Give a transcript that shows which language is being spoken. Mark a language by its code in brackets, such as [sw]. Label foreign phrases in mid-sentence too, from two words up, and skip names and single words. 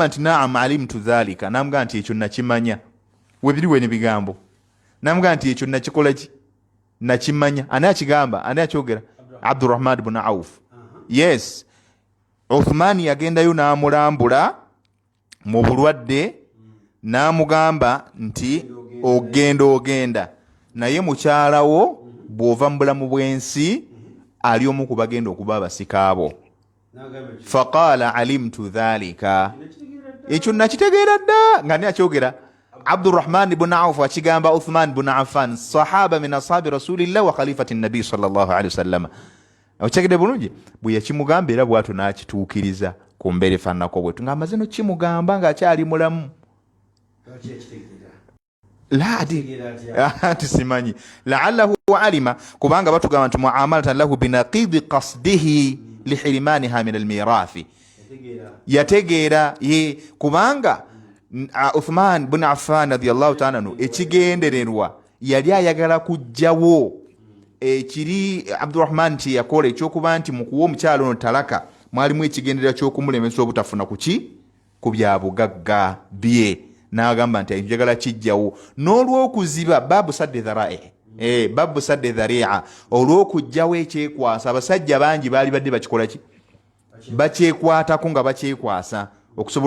[lg] nti [ar] نعم علمت ذلك [lg] n'amugamba nti ekyo nakimanya webiriwe n'ebigambo n'amugamba nti ekyo nakikola ki nakimanya ani akigamba ani akyogera Abdurrahman ibn Auf yes Uthman yagendayo n'amulambula mu bulwadde n'amugamba nti ogenda naye mukyala wo bw'ova mu bulamu bw'ensi ali omu ku bagenda okuba abasika abo [ar] فقال علمت ذلك [lg] ekyo nakitegeera dda nga ni akyogera Abdurrahman ibn Auf akigamba Uthman ibn Affan [ar] صحابة من أصحاب رسول الله وخليفة نبي صلى الله عليه وسلم [lg] okyegedde bulungi bwe yakimugamba era bw'atyo n'akituukiriza ku mbeera efaananako bwetu ng'amaze no kimugamba ng'akyali mulamu la tisimanyi [ar] لعله علم [lg] kubanga batugamba nti [ar] معاملة له بنقيض قصده لحرمانها من الميراث [lg] yategeera ye kubanga Uthman ibn Affan [ar] رضي الله تعالى عنه [lg] ekigendererwa yali ayagala kujjawo ekiri Abdurrahman kye yakola ekyokuba nti mukuwa omukyalo ono talaka mwalimu ekigendererwa ky'okumulemesa obutafuna ku bya bugagga bye n'agamba nti njagala kijjawo n'olw'okuziba [ar] باب سد الذرائع باب سد الذريعة [lg] olw'okujjawo ekyekwasa abasajja bangi baali badde bakikola ki bakyekwatako nga bakyekwasa okusobola